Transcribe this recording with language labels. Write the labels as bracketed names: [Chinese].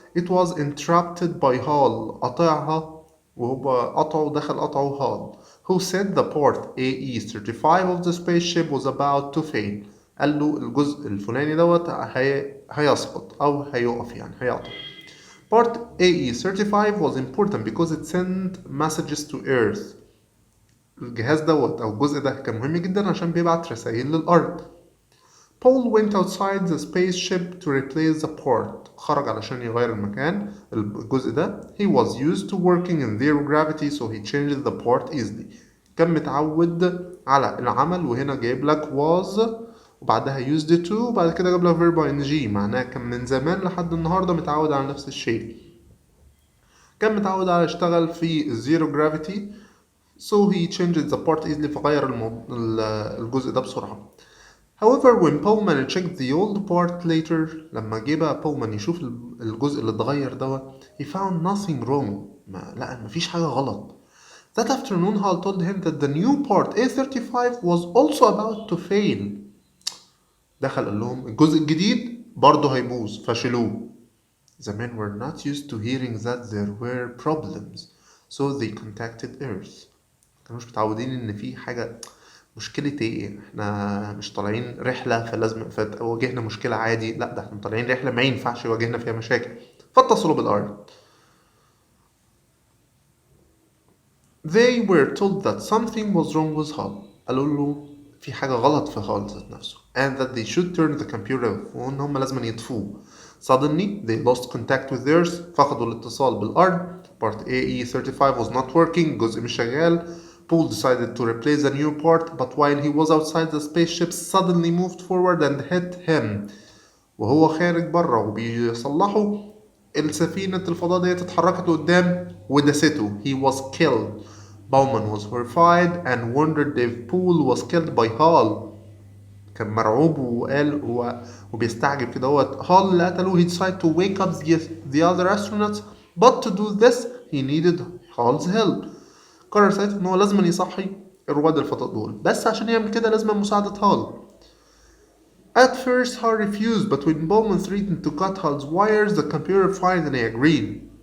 [English] It was interrupted by Hall. [Arabic] قطعها وهو قطعه [English] HAL who said the port AE35 of the spaceship was about to fail. [Arabic] قال له الجزء الفلاني دوت هيسقط أو هيقف، يعني هيعطل. [English] Part AE35 was important because it sent messages to Earth. [Arabic] الجهاز دوت أو الجزء ده كان مهم جدا عشان بيبعت رسائل للأرض. [English] Paul went outside the spaceship to replace the port. [Arabic] خرج علشان يغير المكان الجزء ده. [English] He was used to working in zero gravity so he changed the port easily. [Arabic] كان متعود على العمل، وهنا جايب لك was وبعدها used to وبعد كده جاب لك verb ing، معناها كان من زمان لحد النهارده متعود على نفس الشيء. كان متعود على يشتغل في [English] zero gravity so he changed the part easily، [Arabic] فغير الجزء ده بسرعة. [English] However, when Pullman checked the old part later، [Arabic] لما جه بقى Pullman يشوف الجزء اللي اتغير دوت [English] he found nothing wrong. [Arabic] لا مفيش حاجة غلط. [English] That afternoon Hal told him that the new part A35 was also about to fail. [Arabic] دخل قال لهم الجزء الجديد برضه هيبوظ، فشلوه. [English] The men were not used to hearing that there were problems, so they contacted Earth. [Arabic] كانوش متعودين ان في حاجة. مشكلة ايه؟ احنا مش طالعين رحلة فلازم فواجهنا مشكلة عادي، لا ده احنا طالعين رحلة ما ينفعش يواجهنا فيها مشاكل، فاتصلوا بالأرض. [English] They were told that something was wrong with Hal. [Arabic] قالوا له في حاجة غلط في هال ذات نفسه [English] and that they should turn the computer off، [Arabic] وان هم لازم يطفوه. [English] Suddenly they lost contact with Earth. [Arabic] فقدوا الاتصال بالأرض. [English] Part AE35 was not working. [Arabic] جزء مش شغال. [English] Paul decided to replace the new part, but while he was outside the spaceship suddenly moved forward and hit him. [Arabic] وهو خارج بره وبيصلحه السفينة الفضاء ديت اتحركت لقدام ودسته. [English] He was killed. Bowman was horrified and wondered if Poole was killed by Hal. [Arabic] كان مرعوب وقال وبيستعجب كده هال اللي قتله. [English] He decided to wake up the other astronauts, but to do this he needed Hal's help. [Arabic] قرر ساعتها ان هو لازم يصحي رواد الفضاء دول، بس عشان يعمل كده لازم مساعدة هال. [English] At first Hal refused, but when Bowman threatened to cut Hal's wires the computer finally agreed.